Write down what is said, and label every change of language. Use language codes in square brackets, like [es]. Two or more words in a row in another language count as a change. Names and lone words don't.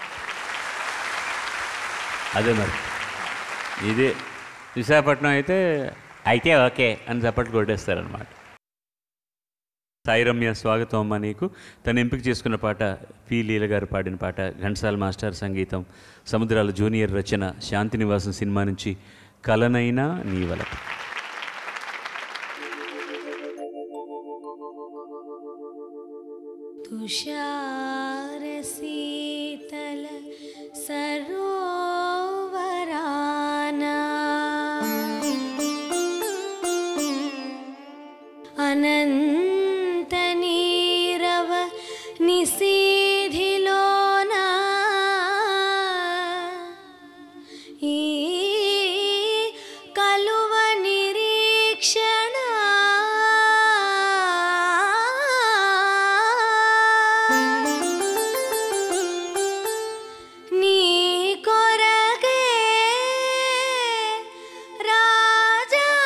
[te] అదే మరి ఇదే విశాఖపట్నం అయితే ఓకే అని చప్పట్లు కొట్టేస్తారనమాట. సాయి రమ్య, స్వాగతం అమ్మ నీకు. తను ఎంపిక చేసుకున్న పాట పి లీల గారు పాడిన పాట, ఘంటసాల మాస్టర్ సంగీతం, సముద్రాల జూనియర్ రచన, శాంతినివాసం సినిమా నుంచి కలనైనా నీ వలపు. తుషార శీతల సరోవరాన అనంత నీరవ निसीधिलोना ఈ కలువ నిరీక్షణ నీ కొరకే రాజా